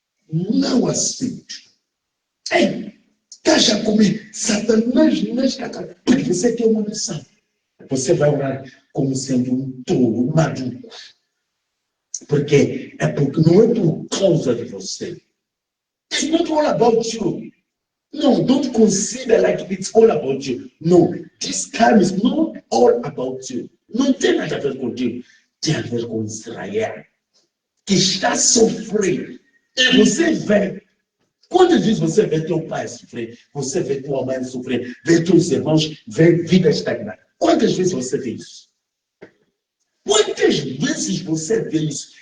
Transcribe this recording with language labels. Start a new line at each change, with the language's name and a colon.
Portuguese: Não aceito. Esteja comigo. Satanás nesta casa. Porque você tem uma missão. Você vai orar como sendo um tolo, um maluco. Porque não é por causa de você.
English: It's not all about you. No, don't consider like it's all about you. No, this time is not all about you.
Portuguese: Não tem nada a ver contigo. Tem a ver com Israel, que está a sofrer. E você vê. Quantas vezes você vê teu pai sofrer? Você vê tua mãe sofrer? Vê teus irmãos? Vê vida estagnar? Quantas vezes você vê isso? Quantas vezes você vê isso?